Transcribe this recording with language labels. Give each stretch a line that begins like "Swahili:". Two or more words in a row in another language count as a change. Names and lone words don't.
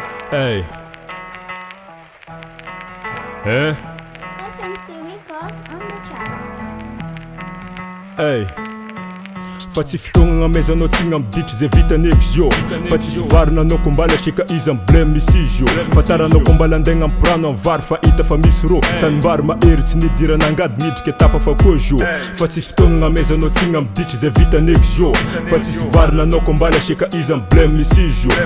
English: Hey. Hein? F M C Record on the tracks. Hey.
Malagasy: Fa tsy fotoagna gn'amezanao, tsy gn'amiditry zay vitan'eky zio. Fa tsisy varina anao ko mbala seka izy amy blème misy izy io. Fa taranao ko mbala andeha gn'ampirano amy vary fa hita fa misy rô. Tanimbary mahery tsy nidirana angady midriky etapa fa koa zio. Fa tsy fotoagna gn'amezanao, tsy gn'amiditry zay vitan'eky zio. Fa tsisy varina anao ko mbala seka izy amy blème misy izy io.